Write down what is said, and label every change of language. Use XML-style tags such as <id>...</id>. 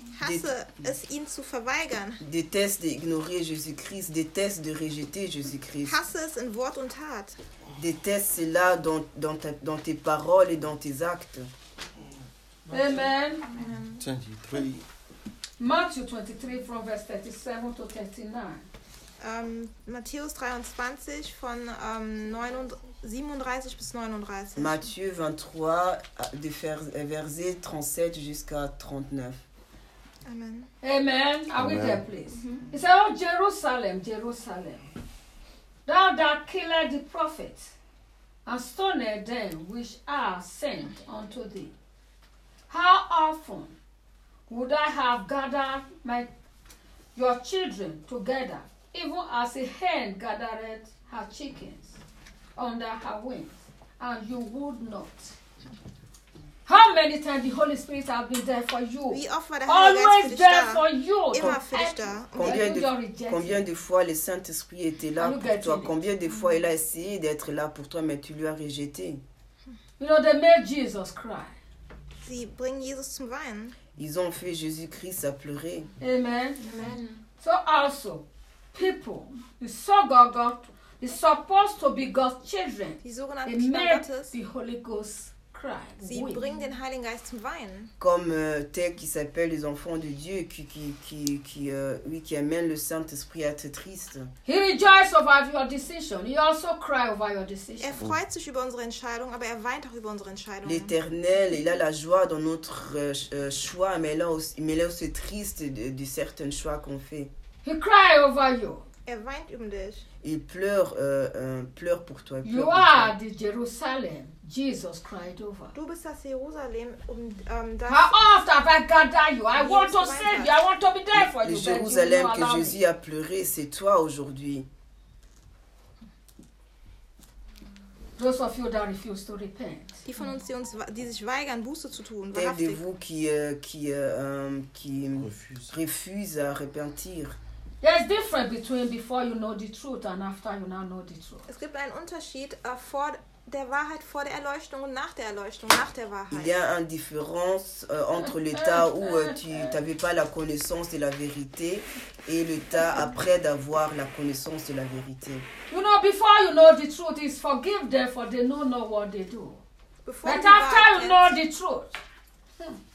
<de>Hasse es, ihn zu verweigern.</de> <fr>Déteste d'ignorer Jésus-Christ. Déteste de rejeter Jésus-Christ.</fr> <de>Hasse es in Wort und Tat.</de> <fr>Déteste cela dans tes paroles et dans tes actes. Amen. Amen. 23.</fr> <en>Matthew 23 from verse 37 to 39.</en> <de>Matthäus 23 von 37 bis 39.</de> <fr>Matthieu 23, de verset 37 jusqu'à 39. Amen.</fr> <en>Amen. Are we there, please? Mm-hmm. He said, oh, Jerusalem, Jerusalem, thou that killed the prophets and stoned them which are sent unto thee. How often would I have gathered your children together, even as a hen gathered her chickens under her wings, and you would not. How many times the Holy Spirit has been there for you? Always there for you.</en> <fr>Combien de fois le Saint-Esprit était là pour toi? Combien de fois il a essayé d'être là pour toi, mais tu lui as rejeté?</fr> <en>You know, they made Jesus cry. They bring Jesus to</en> <de>weinen.</de> <fr>Ils ont fait Jésus-Christ à pleurer. Amen. Amen.</fr> <en>So also, people, the synagogue is supposed to be God's children.</en> <de>Die sogenannten Kinder Gottes,</de> <en>the Holy Ghost cry.</en> <de>Sie bringen den Heiligen Geist zum Weinen.</de> <fr>Comme tel qui s'appelle les enfants de Dieu, qui amène le Saint-Esprit à être triste.</fr> <en>He rejoices over your decision. He also cries over your decision.</en> <de>Er freut sich über unsere Entscheidung, aber er weint auch über unsere Entscheidung.</de> <fr>L'Éternel, il a la joie dans notre choix, mais là aussi triste de certains choix qu'on fait.</fr> <en>He cries over you.</en> <de>Er weint um dich.</de> <fr>Il pleure, pleure pour toi.</fr> <en>You are the Jerusalem. Jesus cried over.</en> <de>Du bist das Jerusalem, das.</de> <en>How oft have I gathered you? I want to save you. I want to be there for you.</en> <fr>Jérusalem que Jésus a pleuré, c'est toi aujourd'hui.</fr> <en>Those of you that refuse to repent.</en> <de>Die von uns, die sich weigern, Buße zu tun,</de> <fr>refuse à repentir.</fr> <en>There's different between before you know the truth and after you now know the truth.</en> <de>Es gibt einen Unterschied vor der Wahrheit, vor der Erleuchtung und nach der Erleuchtung, nach der Wahrheit.</de> <fr>Il y a une différence entre l'état où tu n'avais pas la connaissance de la vérité et l'état après d'avoir la connaissance de la vérité.</fr> <en>You know, before you know the truth, it's forgive them for they don't know what they do. Before but after you know the truth,</en>